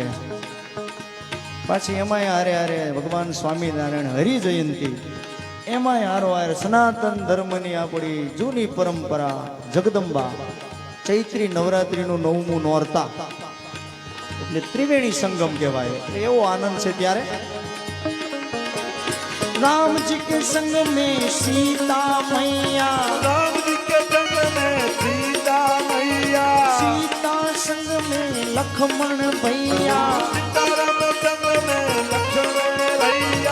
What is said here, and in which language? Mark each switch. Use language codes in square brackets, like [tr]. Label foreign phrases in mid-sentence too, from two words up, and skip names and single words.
[gu] પાછી એમાંય હારે હારે ભગવાન સ્વામિનારાયણ હરિ જયંતિ, એમાંય હારો હારે સનાતન ધર્મની આપણી જૂની પરંપરા જગદંબા ચૈત્રી નવરાત્રીનું 9મું નોરતા, એટલે ત્રિવેણી સંગમ કહેવાય. એટલે એવો આનંદ છે. ત્યારે [hi] राम जी के संग में सीता मैया, राम जी के संग में सीता मैया, सीता संग में लक्ष्मण भैया, सीताराम संग में लक्ष्मण भैया,